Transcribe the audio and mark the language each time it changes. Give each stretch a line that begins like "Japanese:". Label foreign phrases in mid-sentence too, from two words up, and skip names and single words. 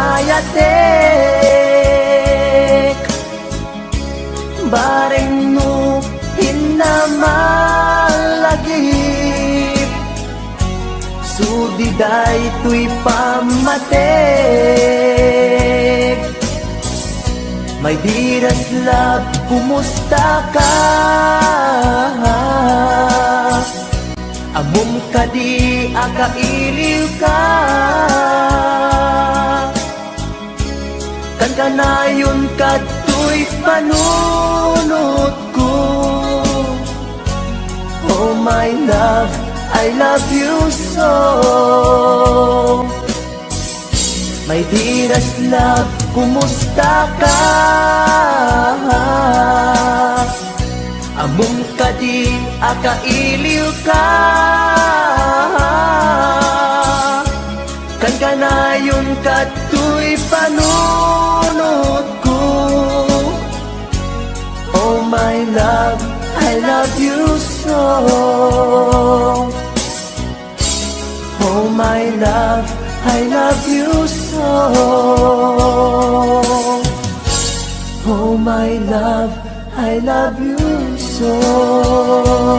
Iloko: ayatek, bareng no hinamalagip, sudiday tuy pamatek.
English: My dearest love,
Iloko: kumusta ka? Amom ka di akailiw ka, kan kanayon ka tuy panunot ko.
English: Oh my love, I love you so. My dearest love,
Iloko: kumusta ka? Amom ka di akailiw ka, kan kanayon ka tuy panunot ko.
English: Oh my love, I love you so. Oh my love, I love you so. Oh my love, I love you so.